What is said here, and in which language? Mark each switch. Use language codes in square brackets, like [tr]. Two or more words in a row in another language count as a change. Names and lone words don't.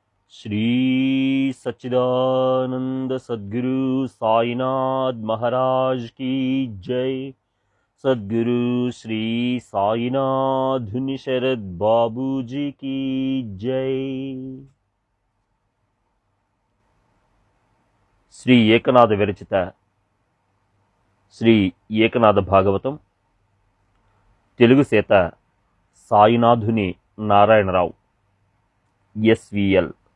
[hi] श्री सच्चिदानंद सद्गुरु साईनाथ महाराज की जय। सद्गुरु श्री साईनाथ शरद बाबू जी की जय। [te] శ్రీ ఏకనాథ విరచిత శ్రీ ఏకనాథ భాగవతం తెలుగు సేత సాయినాథుని నారాయణరావు ఎస్విఎల్.